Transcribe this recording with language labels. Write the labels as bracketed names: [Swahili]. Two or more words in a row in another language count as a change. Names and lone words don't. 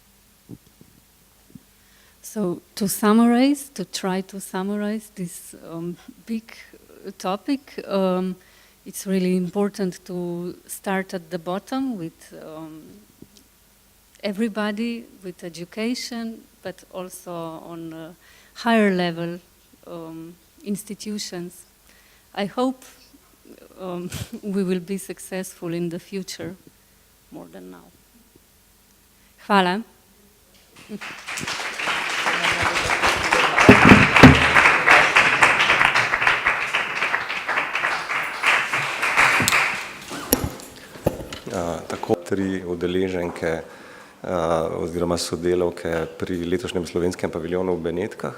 [English] So to try to summarize this big topic, it's really important to start at the bottom with everybody, with education, but also on a higher level institutions. I hope we will be successful in the future more than now. [Slovenian] Hvala. Tako 3 udeleženke oziroma sodelavke pri letošnjem slovenskem paviljonu v Benetkah.